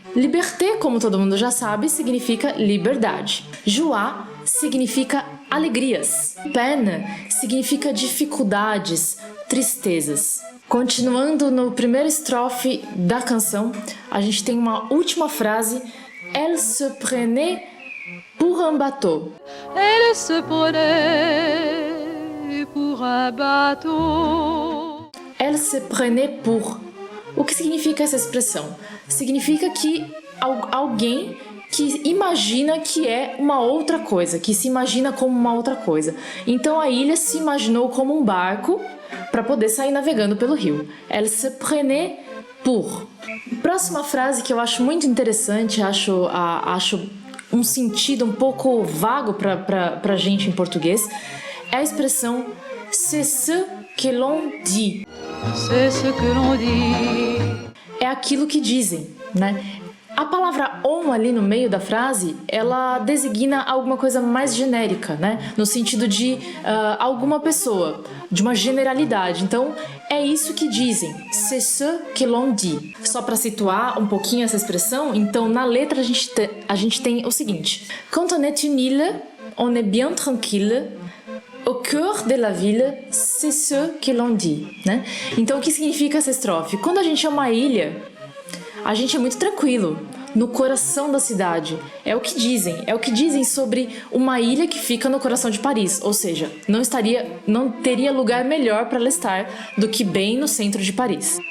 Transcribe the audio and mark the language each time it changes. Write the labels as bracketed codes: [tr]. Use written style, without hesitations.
[pt] Liberté, como todo mundo já sabe, significa liberdade. Joie significa alegrias. Peine significa dificuldades, tristezas. Continuando no primeiro estrofe da canção, a gente tem uma última frase. [fr] Elle se prenait pour un bateau. Elle se prenait pour un bateau. Elle se prenait pour. [pt] O que significa essa expressão? Significa que alguém que imagina que é uma outra coisa, que se imagina como uma outra coisa. Então a ilha se imaginou como um barco para poder sair navegando pelo rio. [fr] Elle se prenait pour. [pt] Próxima frase que eu acho muito interessante, acho um sentido um pouco vago para gente em português, é a expressão [fr] c'est ce que l'on dit. C'est ce que l'on dit. [pt] É aquilo que dizem, né? A palavra on ali no meio da frase, ela designa alguma coisa mais genérica, né? No sentido de alguma pessoa, de uma generalidade. Então, é isso que dizem. [fr] C'est ce que l'on dit. [pt] Só para situar um pouquinho essa expressão, então na letra a gente tem o seguinte. [fr] Quand on est une île, on est bien tranquille. Au cœur de la ville, c'est ce que l'on dit, né? [pt] Então, o que significa essa estrofe? Quando a gente é uma ilha, a gente é muito tranquilo. No coração da cidade. É o que dizem sobre uma ilha que fica no coração de Paris, ou seja, não teria lugar melhor para ela estar do que bem no centro de Paris.